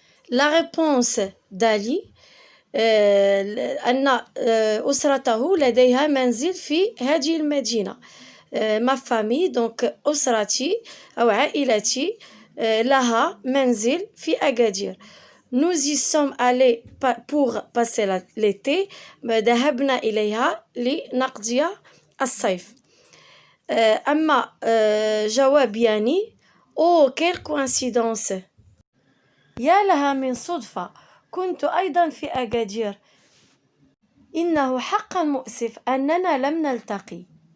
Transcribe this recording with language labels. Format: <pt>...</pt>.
<fr>La réponse d'Ali</fr> <ar>أن أسرته لديها منزل في هذه المدينة. ما</ar> <fr>famille donc</fr> <ar>أسرتي أو عائلتي لها منزل في أكادير.</ar> <fr>Nous y sommes allés pour passer l'été.</fr> <ar>ذهبنا إليها لنقضي الصيف. أما جواب ياني</ar> <fr>oh quelle coïncidence</fr> <ar>يا لها من صدفة كنت أيضا في أكادير إنه حقا مؤسف أننا لم نلتقي.</ar>